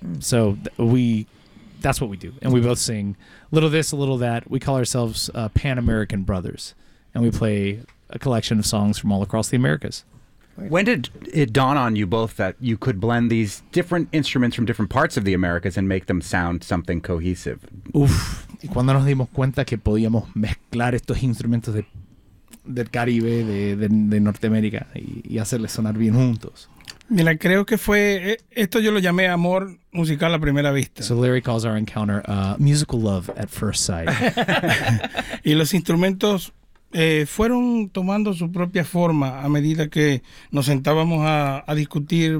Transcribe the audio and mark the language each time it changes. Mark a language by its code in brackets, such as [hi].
[en] So that's what we do. And we both sing a little this, a little that. We call ourselves Pan-American Brothers. And we play a collection of songs from all across the Americas. When did it dawn on you both that you could blend these different instruments from different parts of the Americas and make them sound something cohesive? Uf. [es] Y cuando nos dimos cuenta que podíamos mezclar estos instrumentos del Caribe, de Norteamérica, y hacerles sonar bien juntos. Mira, creo que fue, esto yo lo llamé amor musical a primera vista. [en] So Larry calls our encounter musical love at first sight. [es] Y los instrumentos fueron tomando su propia forma a medida que nos sentábamos a discutir.